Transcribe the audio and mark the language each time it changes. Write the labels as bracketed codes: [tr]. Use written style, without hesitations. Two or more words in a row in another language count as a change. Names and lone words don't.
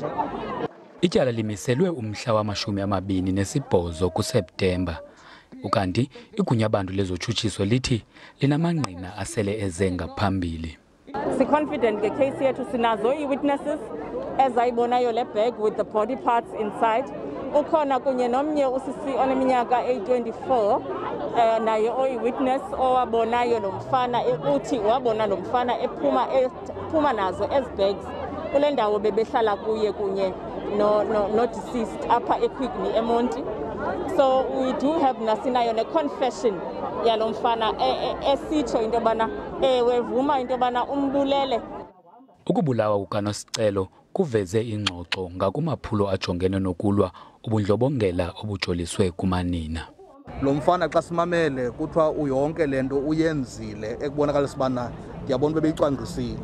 [xh] Ityala limiselwe umhla wama-28 kuSeptemba. Ukanti igunya-bantu lezotshutshiso lithi linamangqina asele eze ngaphambili. Si-confident nge-case yethu, sinazo ii-witnesses ezayibonayo le [en] bag with the body parts inside. [xh] Ukhona kunye nomnye usisi oneminyaka eyi-24 naye oyi-witness owabonayo lo mfana uthi wabona lo mfana ephuma nazo ezi bags kule ndawo bebehlala kuye kunye no-deceased apha eQuigny eMonti. [en] So we do have [xh] nasinayo ne-confession yalo mfana esitsho into yobana ewe vuma into yobana umbulele. Ukubulawa kukaNosicelo kuveze ingxoxo ngakumaphulo ajongene nokulwa ubundlobongela obujoliswe kumanina. Lo mfana xa simamele kuthiwa uyonke le nto uyenzile ekubonakalisa ubana ndiyabona bebeyicwangcisile.